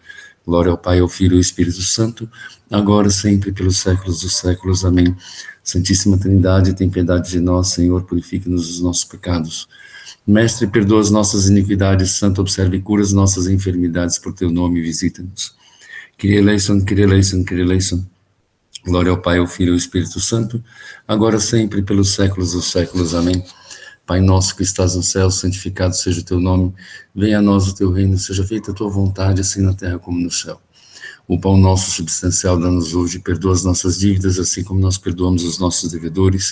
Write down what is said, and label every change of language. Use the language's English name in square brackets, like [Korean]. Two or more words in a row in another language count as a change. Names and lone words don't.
[Portuguese] Glória ao Pai, ao Filho e ao Espírito Santo, agora sempre pelos séculos dos séculos. Amém. Santíssima Trindade, tem piedade de nós, Senhor, purifique-nos dos nossos pecados. Mestre, perdoa as nossas iniquidades, Santo, observe e cura as nossas enfermidades, por teu nome visita-nos. [Greek] Κύριε ελέησον, Κύριε ελέησον, Κύριε ελέησον. [Portuguese] Glória ao Pai, ao Filho e ao Espírito Santo, agora sempre pelos séculos dos séculos. Amém. Pai nosso que estás no céu, santificado seja o teu nome, venha a nós o teu reino, seja feita a tua vontade, assim na terra como no céu. O pão nosso substancial dá-nos hoje, perdoa as nossas dívidas, assim como nós perdoamos os nossos devedores.